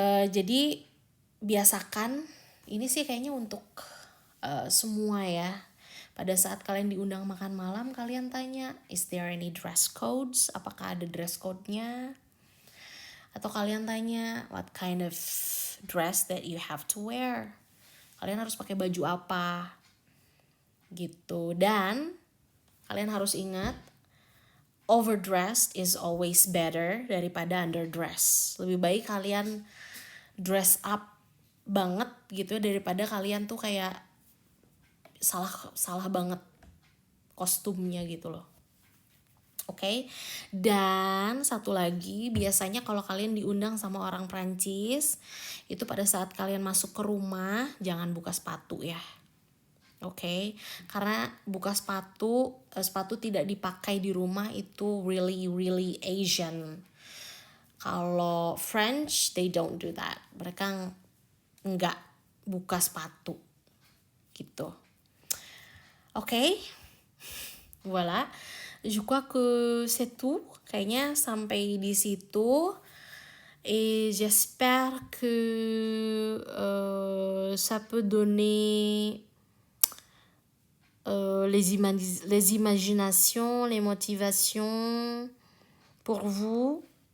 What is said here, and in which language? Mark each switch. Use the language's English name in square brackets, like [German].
[Indonesian] Jadi biasakan, ini sih kayaknya untuk semua ya. Pada saat kalian diundang makan malam, kalian tanya, [English] is there any dress codes? [Indonesian] Apakah ada dress code-nya? Atau kalian tanya, [English] what kind of dress that you have to wear? [Indonesian] Kalian harus pakai baju apa? Gitu. Dan kalian harus ingat, [English] overdressed is always better [Indonesian] daripada underdressed. Lebih baik kalian dress up banget gitu daripada kalian tuh kayak salah banget kostumnya gitu loh. Oke. Dan satu lagi, biasanya kalau kalian diundang sama orang Prancis, itu pada saat kalian masuk ke rumah jangan buka sepatu ya. Oke, karena buka sepatu tidak dipakai di rumah itu [English] really Asian. [Indonesian] Kalau [English] French, they don't do that. [Indonesian] Mereka nggak buka sepatu gitu. [French] Oke, voilà. Je crois que c'est tout. [Indonesian] Kayaknya sampai di situ. [French] Et j'espère que ça peut donner les imaginations, les motivations pour vous.